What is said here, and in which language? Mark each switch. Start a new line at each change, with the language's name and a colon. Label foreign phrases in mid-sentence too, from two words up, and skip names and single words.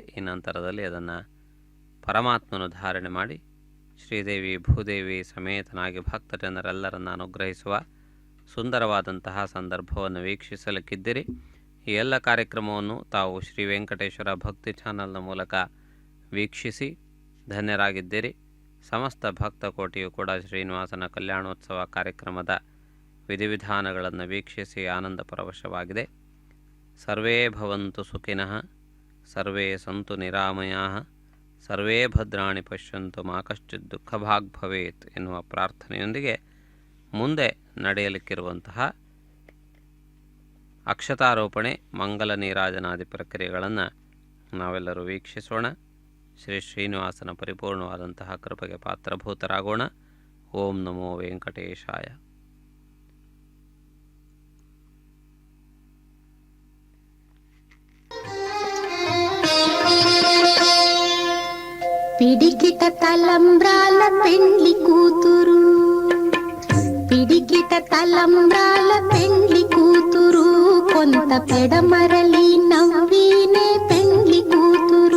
Kannada: ಈ ನಂತರದಲ್ಲಿ ಅದನ್ನು ಪರಮಾತ್ಮನು ಧಾರಣೆ ಮಾಡಿ ಶ್ರೀದೇವಿ ಭೂದೇವಿ ಸಮೇತನಾಗಿ ಭಕ್ತಜನರೆಲ್ಲರನ್ನು ಅನುಗ್ರಹಿಸುವ ಸುಂದರವಾದಂತಹ ಸಂದರ್ಭವನ್ನು ವೀಕ್ಷಿಸಲಿಕ್ಕಿದ್ದೀರಿ. ಈ ಎಲ್ಲ ಕಾರ್ಯಕ್ರಮವನ್ನು ತಾವು ಶ್ರೀ ವೆಂಕಟೇಶ್ವರ ಭಕ್ತಿ ಚಾನಲ್ನ ಮೂಲಕ ವೀಕ್ಷಿಸಿ ಧನ್ಯರಾಗಿದ್ದೀರಿ. ಸಮಸ್ತ ಭಕ್ತ ಕೋಟಿಯು ಕೂಡ ಶ್ರೀನಿವಾಸನ ಕಲ್ಯಾಣೋತ್ಸವ ಕಾರ್ಯಕ್ರಮದ ವಿಧಿವಿಧಾನಗಳನ್ನು ವೀಕ್ಷಿಸಿ ಆನಂದ ಪರವಶವಾಗಿದೆ.
Sanskrit: ಸರ್ವೇ ಭವಂತು ಸುಖಿನಃ, ಸರ್ವೇ ಸಂತು ನಿರಾಮಯಾಃ, ಸರ್ವೇ ಭದ್ರಾಣಿ ಪಶ್ಯಂತು ಮಾ ಕಶ್ಚಿತ್ ದುಃಖಭಾಗ್ ಭವೇತ್
Kannada: ಎನ್ನುವ ಪ್ರಾರ್ಥನೆಯೊಂದಿಗೆ ಮುಂದೆ ನಡೆಯಲಿಕ್ಕಿರುವಂತಹ ಅಕ್ಷತಾರೋಪಣೆ, ಮಂಗಲ ನೀರಾಜನಾದಿ ಪ್ರಕ್ರಿಯೆಗಳನ್ನು ನಾವೆಲ್ಲರೂ ವೀಕ್ಷಿಸೋಣ. ಶ್ರೀ ಶ್ರೀನಿವಾಸನ ಪರಿಪೂರ್ಣವಾದಂತಹ ಕೃಪೆಗೆ ಪಾತ್ರಭೂತರಾಗೋಣ.
Sanskrit: ಓಂ ನಮೋ ವೆಂಕಟೇಶಾಯ.
Telugu: పిడికిట తలంబ్రాల పెండ్లి కూతురు, పిడికిట తలంబ్రాల పెండ్లి కూతురు, కొంత పెడమరలి నవ్వీనే పెండ్లి కూతురు.